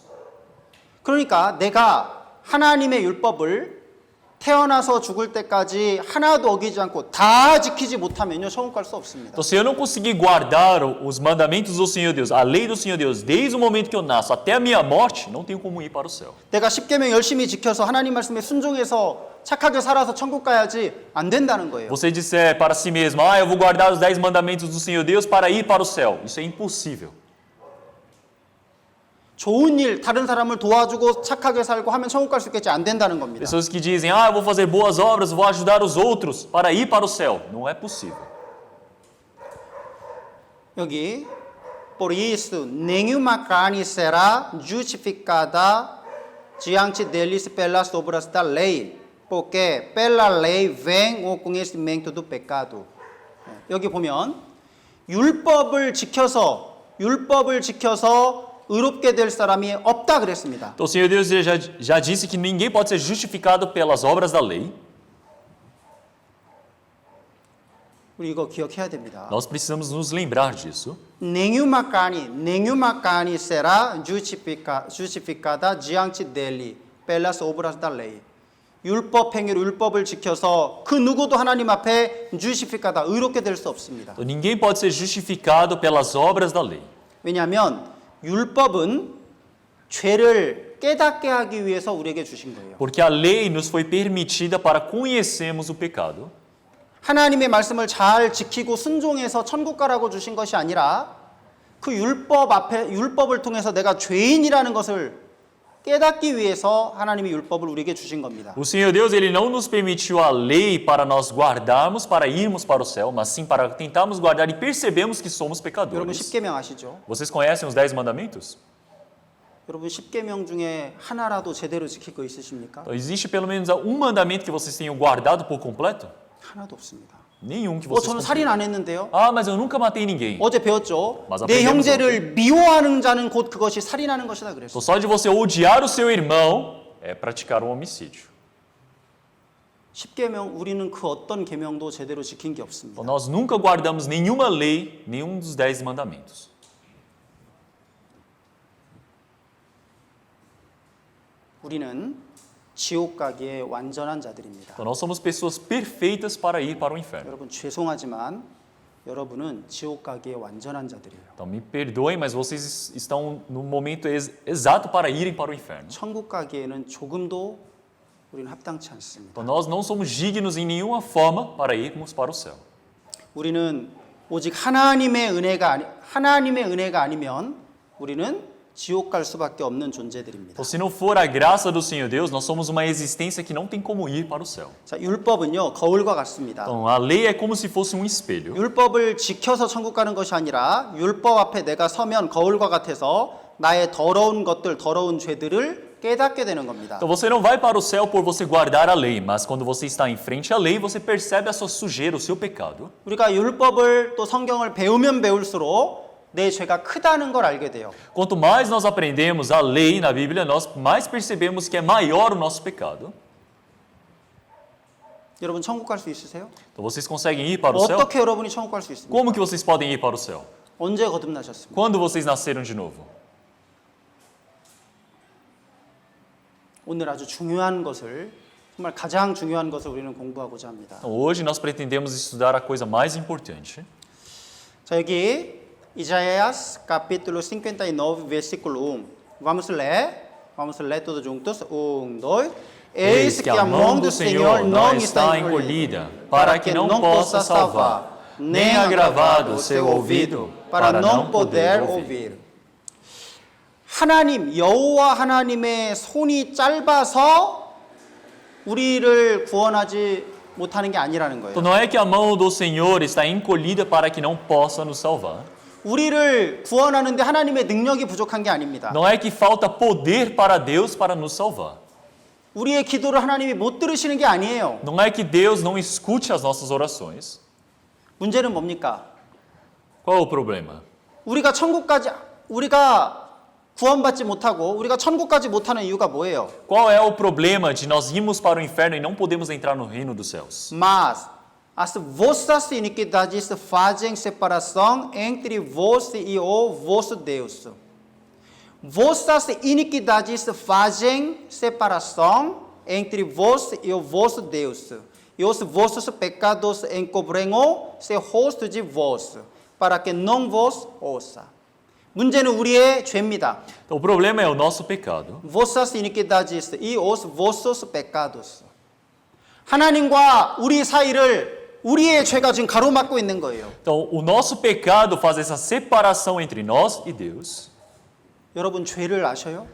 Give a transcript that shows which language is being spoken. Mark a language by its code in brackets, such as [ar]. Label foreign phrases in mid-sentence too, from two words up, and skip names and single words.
[ko] 그러니까 내가 하나님의 율법을 태어나서 죽을 때까지 하나도 어기지 않고 다 지키지 못하면요 천국 갈 수 없습니다. [pt] Então se eu não conseguir guardar os mandamentos do Senhor Deus, a lei do Senhor Deus, desde o momento que eu nasço até a minha morte, não tenho como ir para o céu. [ko] 내가 십계명 열심히 지켜서 하나님 말씀에 순종해서 착하게 살아서 천국 가야지 안 된다는 거예요. [pt] Você disser para si mesmo, eu vou guardar os 10 mandamentos do Senhor Deus para ir para o céu. Isso é impossível. [ko] 좋은 일, 다른 사람을 도와주고 착하게 살고 하면 천국 갈 수 있겠지 안 된다는 겁니다. [pt] Pessoas que dizem, eu vou fazer boas obras, vou ajudar os outros para ir para o céu. Não é possível. 여기 por isso nenhuma carne será justificada diante deles pelas obras da lei, porque pela lei vem o conhecimento do pecado. [ko] 여기 보면 율법을 지켜서 의롭게 될 사람이 없다 그랬습니다. [pt] Então o Senhor Deus já disse que ninguém pode ser justificado pelas obras da lei. [ko] 우리 이거 기억해야 됩니다. [pt] Nós precisamos nos lembrar disso. nenhuma carne será justificada diante dele pelas obras da lei. [ko] 율법 행위로 율법을 지켜서 그 누구도 하나님 앞에 justificada 의롭게 될 수 없습니다. [pt] Então, ninguém pode ser justificado pelas obras da lei. [ko] 왜냐하면 율법은 죄를 깨닫게 하기 위해서 우리에게 주신 거예요. [pt] Porque a lei nos foi permitida para conhecermos o pecado. [ko] 하나님의 말씀을 잘 지키고 순종해서 천국 가라고 주신 것이 아니라 그 율법을 통해서 내가 죄인이라는 것을 깨닫기 위해서 하나님이 율법을 우리에게 주신 겁니다. [pt] O Senhor Deus, ele não nos permitiu a lei para nós guardarmos, para irmos para o céu, mas sim para tentarmos guardar e percebermos que somos 여러분 pecadores. [ko] 십계명 아시죠? [pt] Vocês conhecem os 10 mandamentos? [ko] 여러분 십계명 중에 하나라도 제대로 지킬 거 있으십니까? [pt] Então, existe pelo menos um mandamento que vocês tenham guardado por completo? [ko] 하나도 없습니다. [pt] Nenhum que vocês 저는 cumpriram. [ko] 살인 안 했는데요. [pt] Ah, mas eu nunca matei ninguém. [ko] 어제 배웠죠. 맞아, 내 aprendemos 형제를 미워하는 자는 곧 그것이 살인하는 것이다 그랬어요. [pt] Então, só de você odiar o seu irmão é praticar um homicídio. [ko] 십계명 우리는 그 어떤 계명도 제대로 지킨 게 Então, 없습니다. [pt] nós nunca guardamos nenhuma lei, nenhum dos 10 mandamentos. [ko] 우리는 지옥 가기에 완전한 자들입니다. [pt] Então, nós somos pessoas perfeitas para ir para o inferno. [ko] 여러분 죄송하지만 여러분은 지옥 가기에 완전한 자들이에요. [pt] Então, me perdoem, mas vocês estão no momento exato para irem para o inferno. [ko] 천국 가기에는 조금도 우리는 합당치 않습니다. [pt] Então, nós não somos dignos em nenhuma forma para irmos para o céu. [ko] 우리는 오직 하나님의 은혜가 아니면 우리는 지옥 갈 수밖에 없는 존재들입니다. [pt] Então, se não for a graça do Senhor Deus, nós somos uma existência que não tem como ir para o céu. [ko] 자, 율법은요 거울과 같습니다. [pt] Então, a lei é como se fosse um espelho. [ko] 율법을 지켜서 천국 가는 것이 아니라 율법 앞에 내가 서면 거울과 같아서 나의 더러운 것들, 더러운 죄들을 깨닫게 되는 겁니다. [pt] Então, você não vai para o céu por você guardar a lei, mas quando você está em frente à lei, você percebe a sua sujeira, o seu pecado. [ko] 우리가 율법을 또 성경을 배우면 배울수록 내 죄가 크다는 걸 알게 돼요. [pt] Quanto mais nós aprendemos a lei na Bíblia, nós mais percebemos que é maior o nosso pecado. [ko] 여러분 천국 갈 수 있으세요? [pt] Então, vocês conseguem ir para o céu? [ko] 어떻게 여러분이 천국 갈 수 있습니까? [pt] Como que vocês podem ir para o céu? [ko] 언제 거듭나셨습니까? [pt] Quando vocês nasceram de novo? [ko] 오늘 아주 중요한 것을 정말 가장 중요한 것을 우리는 공부하고자 합니다. [pt] Então, hoje nós pretendemos estudar a coisa mais importante. [ko] 자, 여기 [pt] Isaías capítulo 59 versículo 1. Vamos ler todos juntos. 1, 2. Eis que a mão do Senhor não está encolhida, para que não possa salvar, nem agravado o seu ouvido, para não poder ouvir. [ko] 하나님, 여호와 하나님의 손이 짧아서 우리를 구원하지 못하는 게 아니라는 거예요. [pt] Então, não é que a mão do Senhor está encolhida para que não possa nos salvar. [ko] 우리를 구원하는데 하나님의 능력이 부족한 게 아닙니다. [pt] Não é que falta poder para Deus para nos salvar. [ko] 우리의 기도를 하나님이 못 들으시는 게 아니에요. [pt] Não é que Deus não escute as nossas orações. [ko] 문제는 뭡니까? [pt] Qual é o problema? [ko] 우리가 구원받지 못하고 우리가 천국까지 못하는 이유가 뭐예요? [pt] Qual é o problema de nós irmos para o inferno e não podemos entrar no reino dos céus? Mas as vossas iniquidades fazem separação entre vós e o vosso Deus. Vossas iniquidades fazem separação entre vós e o vosso Deus. E os vossos pecados encobrem o seu rosto de vós, para que não vos ouça. [ko] 문제는 우리의 죄입니다. [pt] Então, o problema é o nosso pecado. Vossas iniquidades e os vossos pecados. [ko] 하나님과 우리 사이를 우리의 죄가 지금 가로막고 있는 거예요. [pt] Então, o nosso pecado faz essa separação entre nós e Deus. [ko] 여러분 죄를 아셔요?